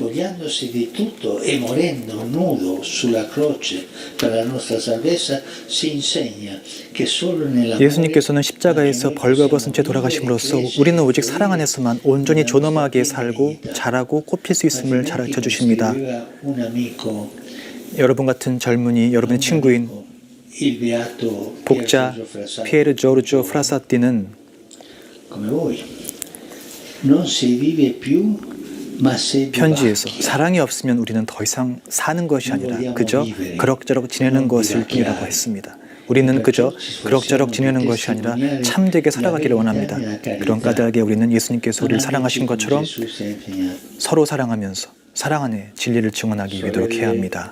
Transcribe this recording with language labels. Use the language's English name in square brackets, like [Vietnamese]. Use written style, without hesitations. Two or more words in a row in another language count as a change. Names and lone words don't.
[Korean] 예수님께서는 십자가에서 벌거벗은 채 돌아가심으로써 우리는 오직 사랑 안에서만 온전히 존엄하게 살고 자라고 꽃필 수 있음을 가르쳐 주십니다. 여러분 같은 젊은이, 여러분의 친구인 복자 피에르 조르조 프라사티는 [Italian] non si vive più, ma se [Korean] 편지에서 [Italian] vivacchia. [Korean] 사랑이 없으면 우리는 더 이상 사는 것이 아니라 그저 그럭저럭 지내는 것일 뿐이라고 했습니다. 우리는 그저 그럭저럭 지내는 것이 아니라 참되게 살아가기를 원합니다. 그런 까닭에 우리는 예수님께서 우리를 사랑하신 것처럼 서로 사랑하면서 사랑 안에 진리를 증언하기 위해 노력해야 합니다.